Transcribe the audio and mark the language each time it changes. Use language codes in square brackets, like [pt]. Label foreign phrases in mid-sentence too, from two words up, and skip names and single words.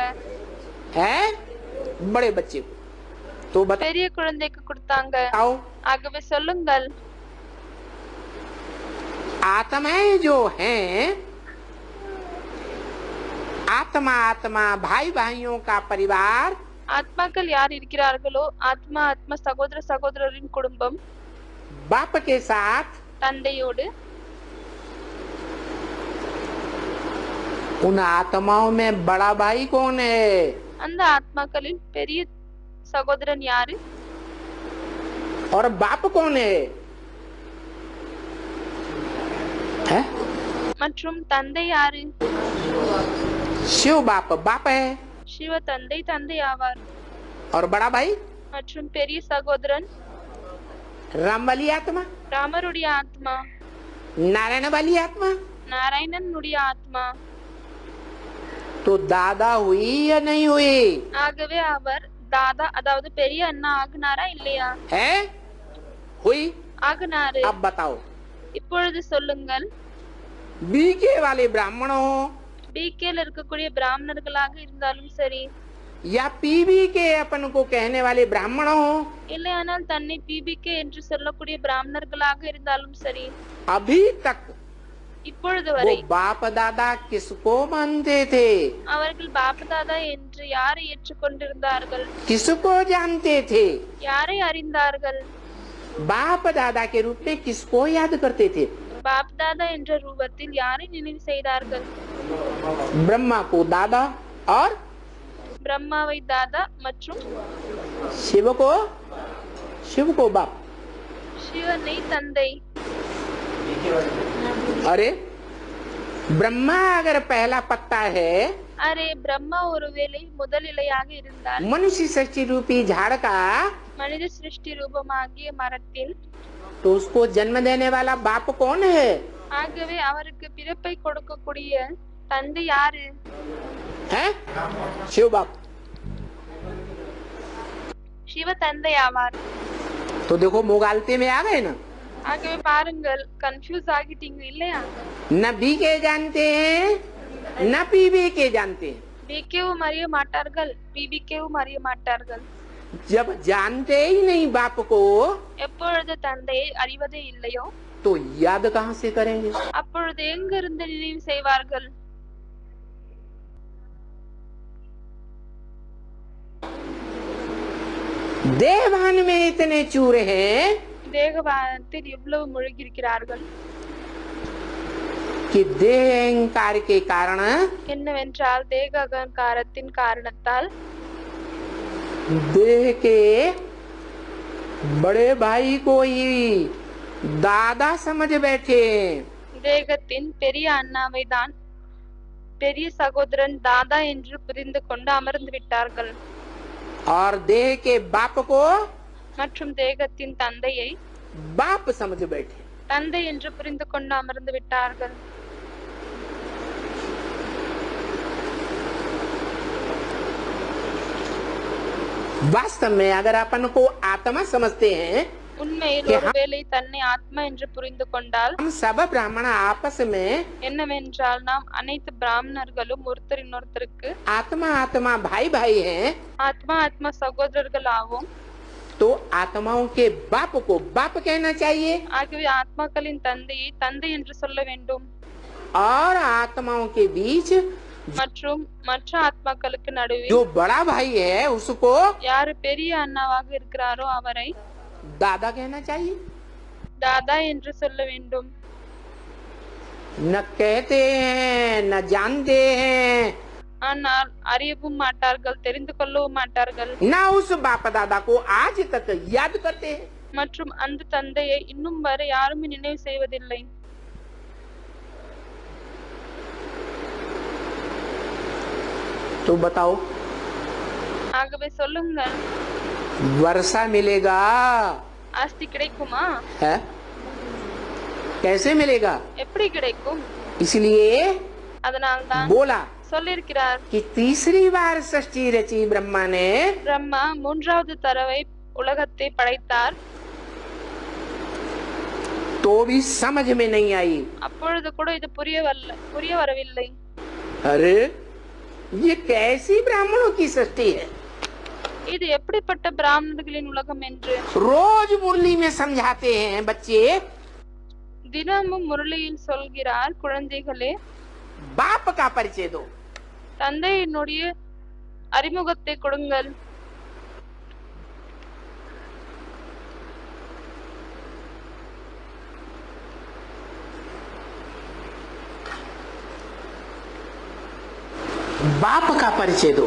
[hi] है बड़े बच्चे को। तो [ta] பெரிய குழந்தைக்கு கொடுத்தாங்க। [hi] बताओ [ta] ஆகவே சொல்லுங்கள் [hi] आत्माएं जो हैं, आत्मा आत्मा भाई भाइयों का परिवार, [ta] ஆத்மாக்கள் யார் இருக்கிறார்களோ ஆத்மா ஆத்மா சகோதர சகோதரரின் குடும்பம் [hi] बाप के साथ, [ta] தந்தையோடு [hi] उन आत्माओं में बड़ा भाई कौन है? [ta] அந்த ஆத்மாக்களில் பெரிய சகோதரன் யாரு? [hi] और बाप कौन है? है? [ta] மற்றும் தந்தை யாரு? [hi] शिव बाप बाप है, [ta] சிவ தந்தை தந்தை ஆவார். [hi] और बड़ा भाई [ta] மற்றும் பெரிய சகோதரன் [hi] राम वाली आत्मा, [ta] ராமருடைய ஆத்மா, [hi] नारायण वाली आत्मा। [ta] நாராயணனுடைய ஆத்மா. [hi] तो दादा हुई या नहीं हुई? [ta] ஆகவே அவர் தாதா அதாவது பெரிய அண்ணா ஆகுனாரா இல்லையா? [hi] है, हुई। [ta] ஆகுனாரு. [hi] अब बताओ, [ta] இப்பொழுது சொல்லுங்கள், [hi] बीके वाले ब्राह्मण हो [ta] பிகேல இருக்கக்கூடிய பிராமணர்களாக இருந்தாலும் சரி, [hi] या पीबी के अपन को कहने वाले ब्राह्मण हो, [ta] இல்லையானால் தன்னை பிபிகே என்று சொல்லக்கூடிய பிராமணர்களாக இருந்தாலும் சரி, [hi] अभी तक [ta] இப்பொழுது [hi] वो [ta] வரை [hi] बाप दादा किसको मानते थे? [ta] அவர்கள் பாப்தாதா என்று யாரை ஏற்றுக்கொண்டிருந்தார்கள்? [hi] किसको जानते थे? [ta] யாரை அறிந்தார்கள்? [hi] बाप दादा के रूप में किसको याद करते थे? [ta] பாப்தாதா என்ற ரூபத்தில் யாரை நினைவு செய்தார்கள்? [hi] ब्रह्मा को दादा और [ta] பிரம்மாவை தாதா மற்றும் [hi] शिव को बाप। [ta] சிவனை தந்தை. [hi] अरे ब्रह्मा अगर पहला पत्ता है, [ta] அரே பிரம்மா ஒருவேளை முதல் இலையாக இருந்தால் [hi] मनुष्य सृष्टि रूपी झाड़ का, [ta] மனித சிருஷ்டி ரூபமாகிய மரத்தில், [hi] तो उसको जन्म देने वाला बाप कौन है? [ta] ஆகவே அவருக்கு பிறப்பை கொடுக்கக்கூடிய தந்தை யாரு? [hi] है शिव बाप। [ta] சிவ தந்தை ஆவார். [hi] तो देखो मुगालते में आ गए ना, [ta] ஆகவே பாருங்கள், கன்ஃபியூஸ் ஆகிட்டீங்க இல்லையா? [hi] न बी के जानते हैं न पीबी के जानते हैं। [ta] பிகேவும் அறிய மாட்டார்கள், பிபிகேவும் அறிய மாட்டார்கள். [hi] जब जानते ही नहीं बाप को, [ta] எப்பொழுது தந்தையை அறிவதே இல்லையோ [hi] तो याद कहाँ से करेंगे? [ta] அப்பொழுது எங்கிருந்து நினைவு செய்வார்கள்? [hi] देवान में इतने चूरे हैं [ta] தேகவானத்தில் இவ்வளவு முழுகியிருக்கிறார்கள் [hi] कि देह अहंकार के कारण [ta] என்னவென்றால் தேக அகங்காரத்தின் காரணத்தால் [hi] देह के बड़े भाई को ही दादा समझ बैठे। [ta] தேகத்தின் பெரிய அண்ணாவை தான் பெரிய சகோதரன் தாதா என்று புரிந்து கொண்டு அமர்ந்து விட்டார்கள். [hi] और देह के बाप को [ta] மற்றும் தேகத்தின் தந்தையை [hi] बाप समझ बैठे। [ta] தந்தை என்று புரிந்து கொண்டு அமர்ந்து விட்டார்கள். [hi] वास्तव में अगर अपन को आत्मा समझते हैं, [ta] உண்மையில் ஒருவேளை தன்னை ஆத்மா என்று புரிந்து கொண்டால், [hi] हम सब ब्राह्मण आपस में [ta] என்னவென்றால் நாம் அனைத்து பிராமணர்களும் ஒருத்தரின் ஒருத்தருக்கு [hi] आत्मा आत्मा भाई भाई हैं, [ta] ஆத்மா ஆத்மா சகோதரர்கள் ஆவோம். [hi] तो आत्माओं के बाप को बाप कहना चाहिए [ta] ஆகவே ஆத்மாக்களின் தந்தையை தந்தை என்று சொல்ல வேண்டும். [hi] और आत्माओं के बीच [ta] மற்றும் மற்ற ஆத்மாக்களுக்கு நடுவில் [hi] जो बड़ा भाई है उसको [ta] யாரு பெரிய அண்ணாவாக இருக்கிறாரோ அவரை [hi] दादा कहना चाहिए। [ta] தாதா என்று சொல்ல வேண்டும். [hi] न कहते हैं न जानते हैं, [ta] ஆனால் அறியவும் மாட்டார்கள், தெரிந்து கொள்ளவும் மாட்டார்கள். [hi] न उस बाप दादा को आज तक याद करते हैं। [ta] மற்றும் அந்த தந்தையை இன்னும் வரை யாருமே நினைவு செய்வதில்லை. [hi] तो बताओ, [ta] ஆகவே சொல்லுங்கள், [hi] वर्षा मिलेगा [ta] ஆஸ்தி கிடைக்குமா? [hi] है? कैसे मिलेगा? [ta] எப்படி கிடைக்கும்? [hi] इसलिए [ta] அதனால்தான் [hi] बोला [ta] சொல்லியிருக்கிறார், [hi] कि तीसरी बार सृष्टि रची ब्रह्मा ने, [ta] பிரம்மா மூன்றாவது தடவை உலகத்தை படைத்தார். [hi] तो भी समझ में नहीं आई। [ta] அப்பொழுது கூட இது புரிய வரவில்லை. [hi] अरे ये कैसी ब्राह्मणों की सृष्टि है? [ta] இது எப்படிப்பட்ட பிராமணர்களின் உலகம் என்று [hi] रोज मुरली में समझाते हैं बच्चे, [ta] தினமும் முரளியில் சொல்கிறார், குழந்தைகளே, [hi] बाप का परिचय दो। [ta] தந்தையினுடைய அறிமுகத்தை கொடுங்கள்। [hi] बाप का परिचय दो।